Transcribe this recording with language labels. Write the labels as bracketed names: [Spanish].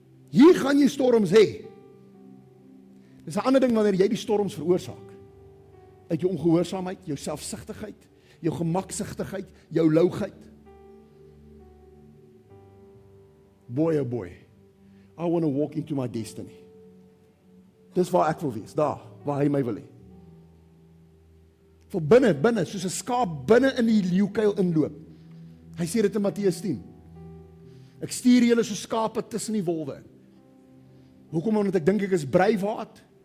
[Afrikaans] Hier gaan jy storms hê. Dis 'n ander ding wanneer jy die storms veroorsaak. Uit jou ongehoorsaamheid, jou selfsugtigheid, jou gemaksigtigheid, jou lougheid. [English] Boy, oh boy, I want to walk into my destiny. [Afrikaans] Dis waar ek wil wees, daar, waar hy my wil hê. Vir binne, soos 'n skaap binne in die leeukuil inloop. Hy sê dit in Matteus 10. Ek stuur julle so skape tussen die wolwe in. Hoekom? Omdat ek dink ek is breiwaat?